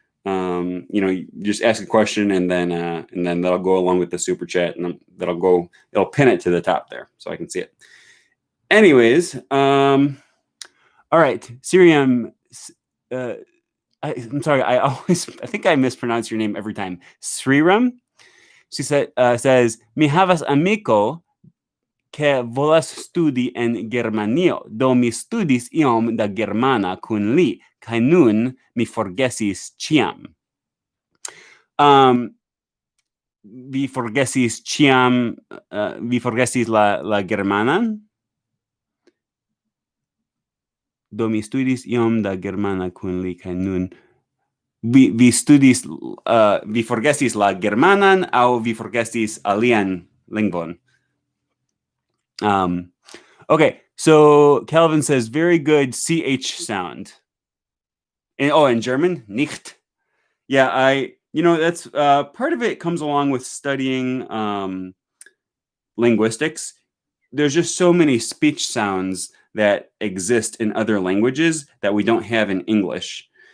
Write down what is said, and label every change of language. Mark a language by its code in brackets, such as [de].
[en] You just ask a question and then that'll go along with the super chat, and it'll pin it to the top there so I can see it. Anyways, all right, Siriam, I'm sorry, I think I mispronounce your name every time. Sriram. She says, [eo] mi havas amiko que volas studi en Germanio, do mi studis iom da germana kun li, kaj nun mi forgesis ĉiam. Vi forgesis ĉiam, vi forgesis la germanan? Do mi studis iom da germana kun li, kaj nun vi studis, vi forgesis la germanan aŭ vi forgesis alian lingvon? [en] Okay, so Calvin says, very good CH sound. In German, nicht. Yeah, that's part of it comes along with studying linguistics. There's just so many speech sounds that exist in other languages that we don't have in English.